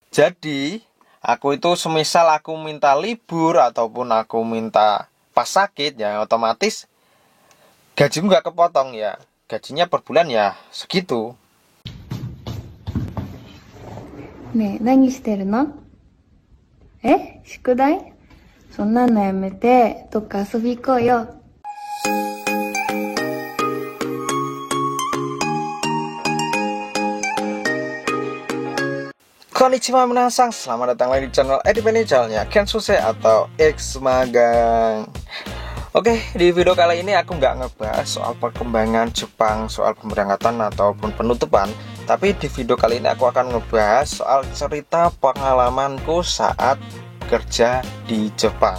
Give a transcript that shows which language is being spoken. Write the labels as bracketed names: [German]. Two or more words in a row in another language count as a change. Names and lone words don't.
[Indonesian] Jadi aku itu semisal aku minta libur ataupun aku minta pas sakit, ya otomatis gajimu nggak kepotong ya. Gajinya per bulan ya segitu. [Japanese] ねえ、何してるの？宿題？そんなのやめて、どっか遊び行こうよ。こんにちは皆さん, [Indonesian] selamat datang lagi di channel Edipeni, channelnya Kensuse atau X Magang. Oke, di video kali ini aku nggak ngebahas soal perkembangan Jepang, soal pemberangkatan ataupun penutupan. Tapi di video kali ini aku akan ngebahas soal cerita pengalamanku saat kerja di Jepang.